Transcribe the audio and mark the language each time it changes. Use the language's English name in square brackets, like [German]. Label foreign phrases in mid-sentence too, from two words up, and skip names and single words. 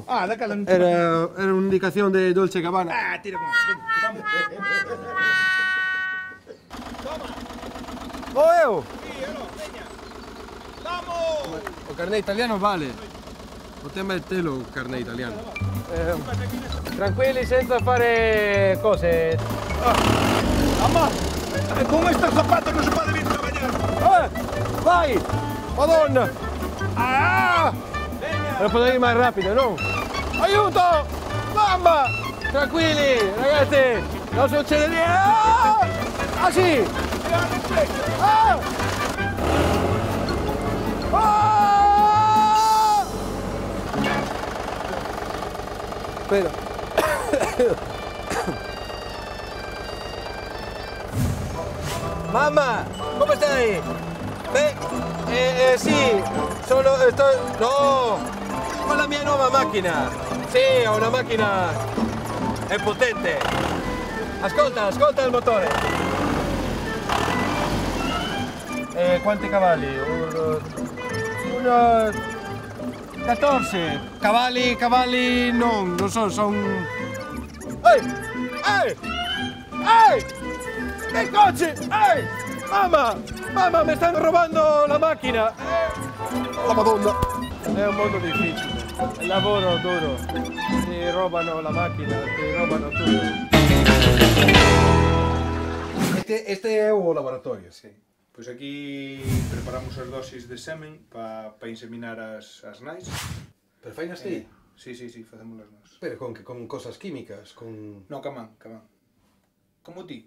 [Galician] Ah, daquela non te... Era unha indicación de Dolce Gabbana. Ah, tira con eso, veña. Vamos. ¡Oh, eu! Sí, no, veña. Vamos. O carné italiano vale. O tema é telo o carné italiano. [Italian] Tranquilli, senza fare cose. [Galician] Vamos. Con estos zapatos non se pode vir traballar. Vai! [Italian] Madonna! Ah! Non potevi [Galician] ir máis rápido, non? [Italian] Aiuto! Mamma! Tranquilli, ragazzi! Non succede niente! Ah! Sì! Ah! [Galician] Ah! Espera. [Spanish] Mamá, ¿cómo está ahí? Sí, solo estoy... No, con [Italian] la mia nuova macchina. Sì, ho una macchina... è potente. Ascolta il motore. Quanti cavalli? Uno... 14. Cavalli non so, sono... Ehi! [Spanish] ¡El coche! ¡Ay! ¡Mamma, me están robando [Italian] la macchina! La Madonna! È un mondo difficile. Il lavoro duro. Ti robano la macchina, ti robano tutto. [Galician] Este é o laboratorio, Sí. Pois aquí preparamos as dosis de semen para inseminar as nais. Pero fainas ti? Sí, facémolas nós. Pero con cosas químicas, con... No, camán. Como ti.